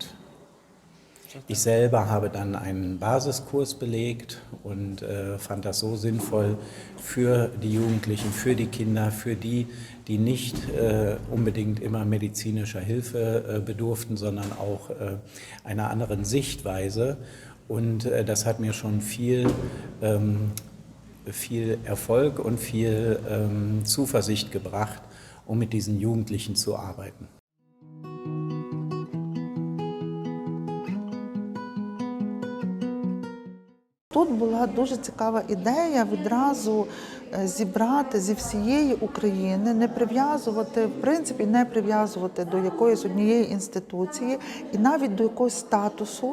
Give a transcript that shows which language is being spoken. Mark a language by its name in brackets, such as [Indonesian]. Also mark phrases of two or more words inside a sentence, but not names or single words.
[German] Ich selber habe dann einen Basiskurs belegt und fand das so sinnvoll für die Jugendlichen, für die Kinder, für die, die nicht unbedingt immer medizinischer Hilfe bedurften, sondern auch einer anderen Sichtweise. Und das hat mir schon viel Erfolg und viel Zuversicht gebracht, um mit diesen Jugendlichen zu arbeiten. [Ukrainian] Тут була дуже цікава ідея відразу зібрати зі всієї України, не прив'язувати, в принципі, не прив'язувати до якоїсь однієї інституції і навіть до якогось статусу.